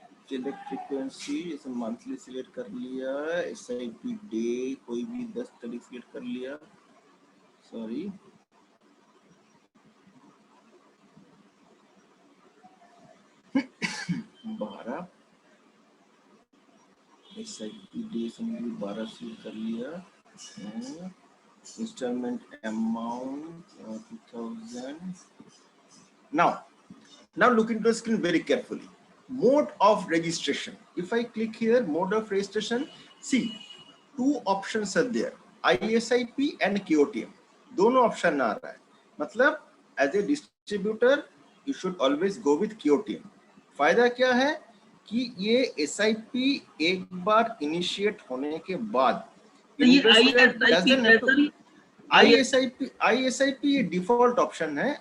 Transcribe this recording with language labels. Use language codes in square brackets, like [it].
[hi] Select frequency जैसे monthly select कर लिया, SIP डे कोई भी 10 तारीख सिलेक्ट कर लिया, सॉरी 12 SIP डे समझिए 12 सिलेक्ट कर लिया. [en] Installment amount 2000. Now look into the screen very carefully. Mode of registration. If I click here, mode of registration, see two options are there, ISIP and KOTM. [hi] दोनों option आ रहा है. [en] मतलब as a distributor you should always go with KOTM. [hi] फायदा क्या है कि ये SIP एक बार इनिशिएट होने के बाद ISIP ये डिफॉल्ट ऑप्शन है.